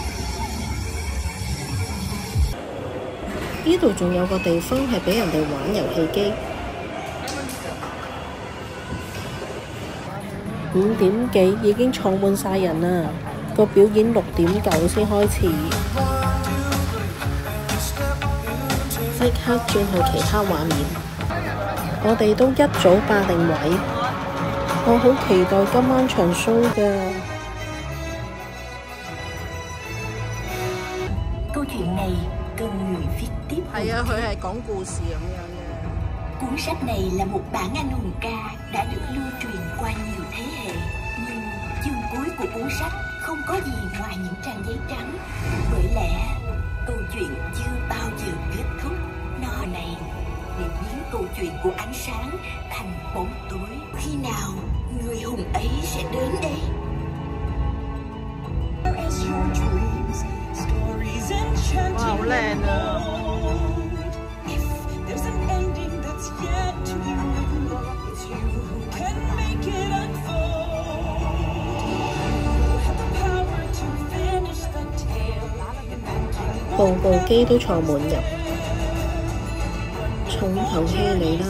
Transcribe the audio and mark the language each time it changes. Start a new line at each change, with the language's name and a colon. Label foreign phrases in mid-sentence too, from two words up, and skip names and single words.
Cantonese: 呢度仲有個地方係俾人哋玩遊戲機。5點幾已經坐滿晒人啦，個表演6點9先開始。即刻轉去其他畫面。我哋都一早霸定位。我好期待今晚場 show 㗎。
Vietnamese: Câu chuyện này cần người viết tiếp.
Cantonese: 係啊，佢係講故事咁樣嘅。
Vietnamese: Cuốn sách này là một bản anh hùng ca đã được lưu truyền qua nhiều thế hệ. Nhưng chương cuối của cuốn sách không có gì ngoài những trang giấy trắng. Bởi lẽ câu chuyện chưa bao giờ kết thúc. Nó này để biến câu chuyện của ánh sáng thành bóng tối. Khi nào người hùng ấy sẽ đến đây?
Cantonese: Wow, 好靚啊！部部機都坐滿人，重頭戲嚟啦！